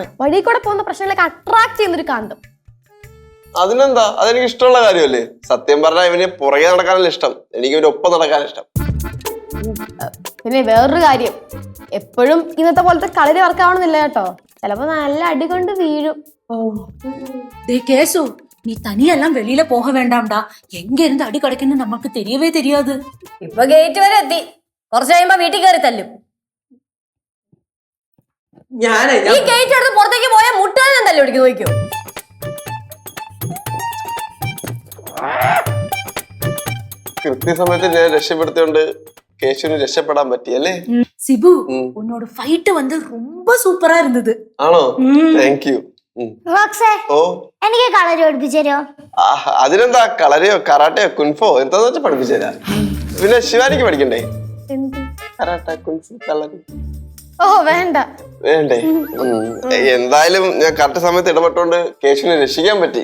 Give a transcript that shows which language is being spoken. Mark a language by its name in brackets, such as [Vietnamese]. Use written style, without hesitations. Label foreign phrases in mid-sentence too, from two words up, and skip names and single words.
[Malayalam] വഴി കൂടെ പോകുന്ന പ്രശ്നങ്ങളൊക്കെ അട്രാക്ട് ചെയ്യുന്നൊരു കാന്തം. അതിനെന്താ? അതെനിക്ക് ഇഷ്ടമുള്ള കാര്യമല്ലേ? സത്യം പറഞ്ഞാൽ ഇവന് പുറകെ നടക്കാനല്ല ഇഷ്ടം, എനിക്ക് ഇവന് ഒപ്പം നടക്കാൻ ഇഷ്ടം. പിന്നെ വേറൊരു കാര്യം, എപ്പോഴും ഇന്നത്തെ പോലത്തെ കളരി വർക്കാവണമെന്നില്ല കേട്ടോ. ചിലപ്പോ നല്ല അടി കൊണ്ട് വീഴും. [Tamil] கேசு, நீ தனியெல்லாம் வெளியில போக வேண்டாம்டா. எங்க இருந்து அடி கிடைக்குன்னு நமக்கு தெரியவே தெரியாது. [Malayalam] ഇപ്പൊ ഗേറ്റ് വരെ എത്തി. കുറച്ച് കഴിയുമ്പോ വീട്ടിൽ കയറി തല്ലും. ഈ ഗേറ്റ് എടുത്ത് പുറത്തേക്ക് പോയാൽ മുട്ടാൻ തല്ലു പിടിക്കും. നോക്കിയോ? കൃത്യസമയത്ത് ഞാൻ രക്ഷപ്പെടുത്തിയോണ്ട് കേശുവിന് രക്ഷപ്പെടാൻ പറ്റിയല്ലേ? [Tamil] சிபு, உன்னோட ஃபைட் வந்து ரொம்ப சூப்பரா இருந்தது. [Malayalam] ആണോ? [English] thank you. [Malayalam] ഓ, എനിക്ക് കളരി പഠിപ്പിച്ചോ? അതിനെന്താ, കളരിയോ കറാട്ടയോ കുൻഫോ എന്താന്ന് വെച്ചാൽ പഠിപ്പിച്ചുതരാ. പിന്നെ ശിവാനിക്ക് പഠിക്കണ്ടേ? കറാട്ട, കുൻഫു, കളരി. ഓ വേണ്ട. വേണ്ടേ? എന്തായാലും ഞാൻ കറക്റ്റ് സമയത്ത് ഇടപെട്ടോണ്ട് കേശുവിനെ രക്ഷിക്കാൻ പറ്റി.